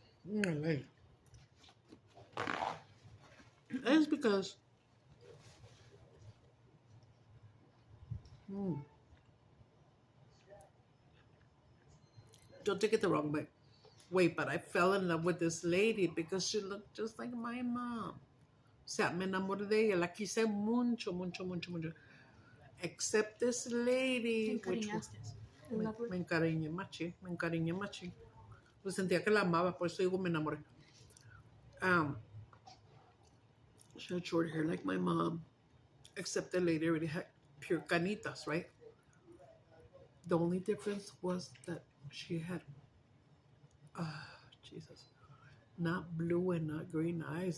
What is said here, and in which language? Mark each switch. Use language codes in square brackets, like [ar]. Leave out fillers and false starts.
[en] Like, it's because Don't take it the wrong way, but I fell in love with this lady because she looked just like my mom. [es] O sea, me enamoré de ella. La quise mucho, mucho, mucho, mucho. [en] Except this lady, [es] Te encariñaste. me encariñé machín, me encariñé machín. Pues sentía que la amaba, por eso digo me enamoré. [en] She had short hair like my mom, except the lady already had pure canitas, right? The only difference was that she had, Jesus, not blue and not green eyes.